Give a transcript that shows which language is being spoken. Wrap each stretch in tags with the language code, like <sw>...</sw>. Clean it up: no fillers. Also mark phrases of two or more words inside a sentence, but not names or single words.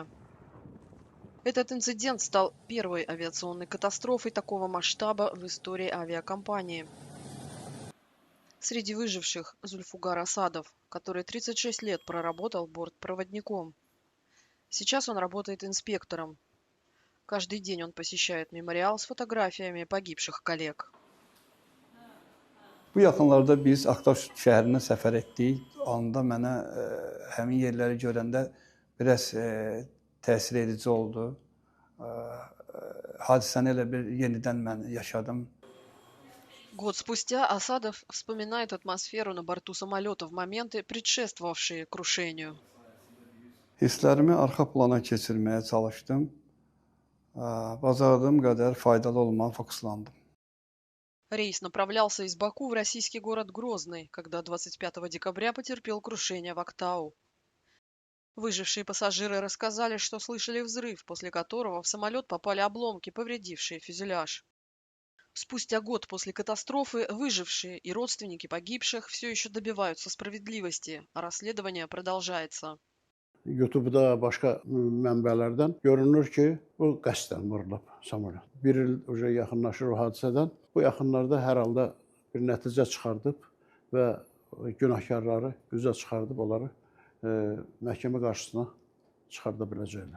<ru>Этот инцидент стал первой авиационной катастрофой такого масштаба в истории авиакомпании. Среди выживших Зульфугар Асадов, который 36 лет проработал бортпроводником. Сейчас он работает инспектором. Каждый день он посещает мемориал с фотографиями погибших коллег.</ru> <az>Bu yaxınlarda biz Aktaş şəhərinə səfər etdik. Anda mənə həmin yerləri görəndə biraz təsir edici oldu. Hadisəni elə bir yenidən mən yaşadım.</az> <ru>Год спустя Асадов вспоминает атмосферу на борту самолета в моменты, предшествовавшие крушению.</ru> <az>Hisslərimi arxa plana keçirməyə çalışdım. Bacardığım qədər faydalı olmağa fokuslandım.</az> <ru>Рейс направлялся из Баку в российский город Грозный, когда 25 декабря потерпел крушение в Актау. Выжившие пассажиры рассказали, что слышали взрыв, после которого в самолет попали обломки, повредившие фюзеляж. Спустя год после катастрофы выжившие и родственники погибших все еще добиваются справедливости, а расследование продолжается.</ru> <az>YouTube'da başqa mənbələrdən görünür ki, bu qəsdən vurulub samolot. Bir il yaxınlaşır o hadisədən. Bu yaxınlarda hər halda bir nəticə çıxardıb və günahkarları üzə çıxardıb onları məhkəmə qarşısına çıxarda biləcəklər.</az>